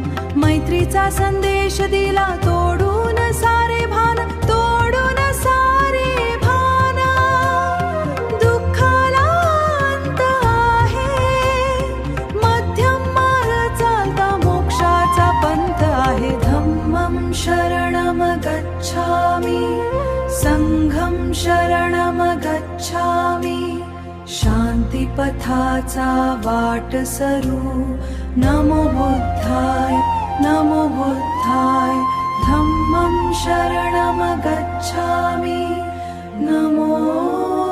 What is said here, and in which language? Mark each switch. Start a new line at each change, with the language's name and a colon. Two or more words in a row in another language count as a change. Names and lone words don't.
Marathi: मैत्रीचा संदेश दिला तोडून सारे भान, तोडून सारे भान. दुःखाला अंत आहे, मध्यम मार्ग चालता मोक्षाचा पंथ आहे.
Pali: धम्मं शरणम गच्छामि, संघं शरणम गच्छामि.
Marathi: शांती पथाचा वाट सरू.
Pali: नमो बुद्धाय नमो बुद्धाय. धम्मं शरणम गच्छामि. नमो